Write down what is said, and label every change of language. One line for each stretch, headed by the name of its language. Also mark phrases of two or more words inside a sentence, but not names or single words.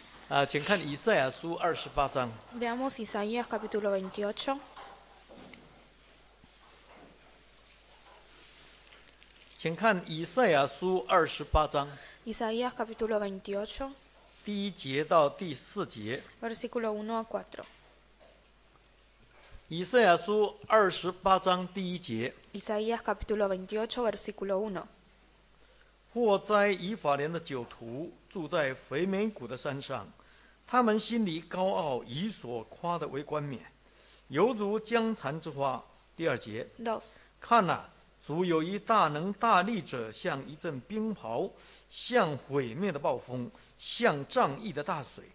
Chinese: 请看以赛亚书28章。
Spanish: Veamos Isaías capítulo 28.
Chinese: 请看以赛亚书28章
Spanish: Isaías capítulo 28,
Chinese: 第1节到第4节。
Spanish: versículo 1 a 4.
Chinese: 以赛亚书28章第1节：
Spanish: Isaías capítulo 28, versículo 1.
Chinese: 祸哉以法莲的酒徒，住在肥美谷的山上，他们心里高傲，以所夸的为冠冕，犹如江蚕之花。第2节：
Spanish: 2.
Chinese: 看哪，主有一大能大力者，像一阵冰雹，像毁灭的暴风，像仗义的大水。